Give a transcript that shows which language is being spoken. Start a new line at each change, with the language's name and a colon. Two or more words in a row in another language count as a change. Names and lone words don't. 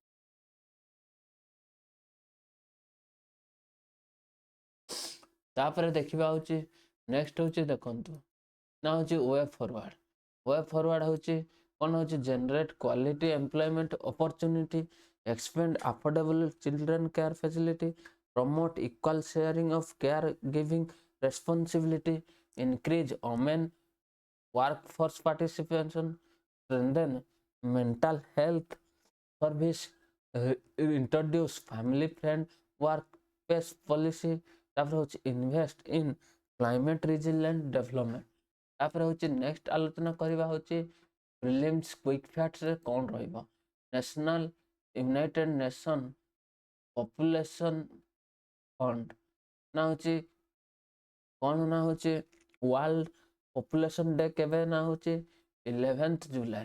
Odia: ତାପରେ ଦେଖିବା ହେଉଛି ନେକ୍ସଟ ହେଉଛି ଦେଖନ୍ତୁ ନା ହେଉଛି
English: way forward. way forward
Odia: ହେଉଛି କ'ଣ ହେଉଛି
English: generate quality employment opportunity, expand affordable children care facility, promote equal sharing of caregiving responsibility, increase women workforce participation, strengthen mental health service, introduce family friend workplace policy।
Odia: ତାପରେ ହେଉଛି
English: invest in climate resilient development।
Odia: ତାପରେ ହେଉଛି ନେକ୍ସଟ ଆଲୋଚନା କରିବା ହେଉଛି
English: prelims quick fact
Odia: କ'ଣ ରହିବ। ନ୍ୟାସନାଲ ୟୁନାଇଟେଡ୍ ନେସନ୍ ପପୁଲେସନ୍ ଫଣ୍ଡ ନା ହେଉଛି କ'ଣ ନା ହେଉଛି ୱାର୍ଲଡ ପପୁଲେସନ୍ ଡେ କେବେ ନା ହେଉଛି 11th ଜୁଲାଇ।